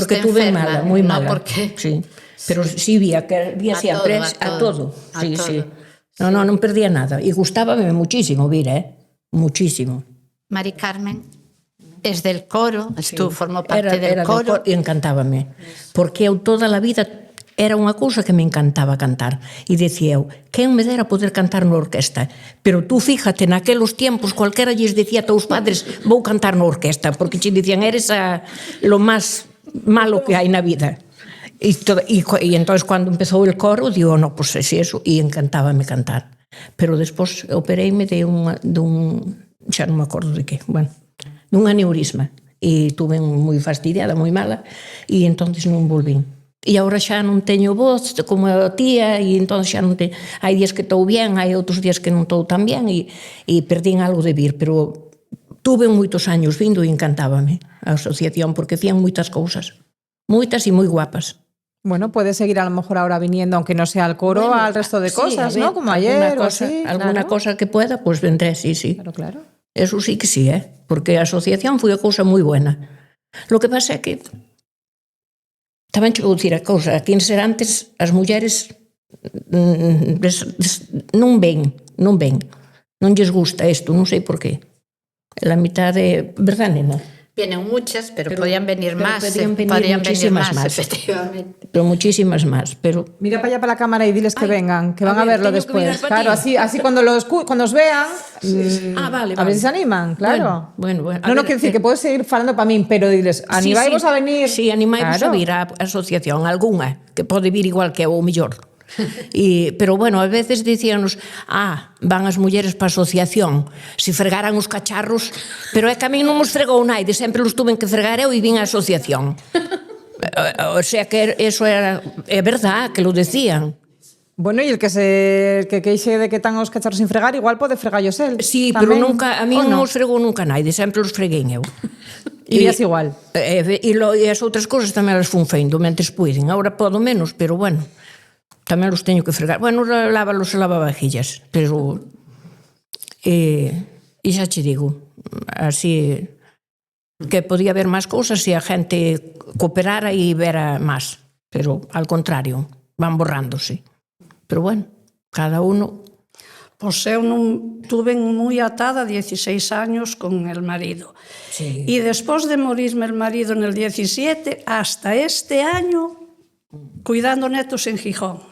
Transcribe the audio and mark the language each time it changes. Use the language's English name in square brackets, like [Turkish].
[Galician] Porque tuve enferma, mala, moi no mala. porque... Sí, pero sí vía siempre a todo. Sí, sí. Non perdía nada. E gustábame muchísimo vir, muchísimo. [Spanish] Mari Carmen es del coro, formó parte del coro. [Galician] E encantábame. Porque eu toda a vida era unha cousa que me encantaba cantar. E dicía eu, quen me dera poder cantar na orquesta? Pero tú fíjate, naquelos tiempos, cualquera lles dicía a teus padres, vou cantar na orquesta, porque che dicían, [Spanish] eres lo máis malo [Galician] que hai na vida. E entón, cando empezou el coro, digo, no, pues é eso, e encantábame cantar. Pero despois opereime dun xa non me acordo de que, bueno, dun aneurisma. E tuve moi fastidiada, moi mala, e entón non volvín. E agora xa non teño voz como a tía, e entón xa non teño... Hai días que estou bien, hai outros días que non estou tan bien, e perdín algo de vir, pero tuve moitos años vindo e encantábame a asociación, porque hacían moitas cousas, moitas e moi guapas. [Spanish] Bueno, puedes seguir a lo mejor ahora viniendo, aunque no sea al coro, al resto de cosas, sí, ver, ¿no? Como ayer o así. Alguna cosa que pueda, pues vendré, sí. Claro, claro. [Galician] Eso sí que sí, porque a asociación foi a cousa moi buena. Lo que pasa é que tamén che vou dicir a cousa, aquí en Serantes as mulleres non ven, non lles gusta isto, non sei por qué. [Spanish] La mitad de... ¿Verdad, nena? Vienen muchas, pero podían venir más. Podían venir muchísimas más, efectivamente. Pero muchísimas más. Pero... Mira para allá para la cámara y diles que vengan, que van a verlo después. Claro, así cuando os vean, vale. A ver si se animan, claro. Bueno. No quiero decir que puedes seguir [Galician] falando para min, [Spanish] pero diles, [Galician] animaivos a venir. Sí, animaivos a vir á asociación, algunha, que pode vir igual que eu, ou mellor. Pero bueno, a veces dicíanos, van as mulleres para a asociación, se fregaran os cacharros, pero é que a mí non os fregou naide, sempre os tuven que fregar eu e vin a asociación. [Spanish] O sea que eso era, [Galician] é verdad, [Spanish] que lo decían. [Galician] Bueno, e el que queixe de que tan os cacharros sin fregar, igual pode fregallos el. Sí, pero nunca, a mí non os fregou nunca naide, sempre os freguei eu. E vías igual. E as outras cousas tamén as fun feindo, mentes puiden. Agora podo menos, pero bueno, tamén os teño que fregar. Bueno, lávalos e lavavajillas, pero... E xa che digo, así que podía haber máis cousas se a gente cooperara e vera máis, pero [Spanish] al contrario, van borrándose. [Galician] Pero bueno, cada uno... Pois eu non tuve moi atada 16 años con el marido. Sí. E despois de morirme el marido en el 17, hasta este año, cuidando netos en Gijón.